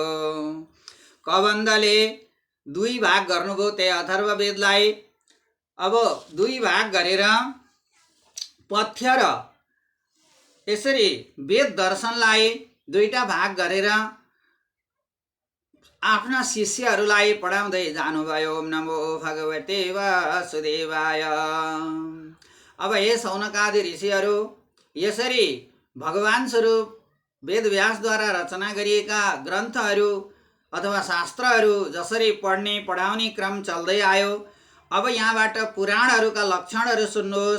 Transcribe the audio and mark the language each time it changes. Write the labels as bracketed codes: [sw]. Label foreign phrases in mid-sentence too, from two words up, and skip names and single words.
[ne] कबन्धले 2 भाग गर्नुभयो त्यही अथर्ववेदलाई। अब 2 भाग गरेर पथ्य र यसरी वेद दर्शनलाई 2टा भाग गरेर आफ्ना शिष्यहरूलाई पढाउँदै जानुभयो। [sa] ओम नमो भगवते वासुदेवाय। [ne] अब हे सौनकादि ऋषिहरू, यसरी भगवान स्वरूप वेदव्यासद्वारा रचना गरिएका ग्रन्थहरू अथवा शास्त्रहरू जसरी पढ्ने पढाउने क्रम चल्दै आयो, अब यहाँबाट पुराणहरूका लक्षणहरू सुन्नुहोस्।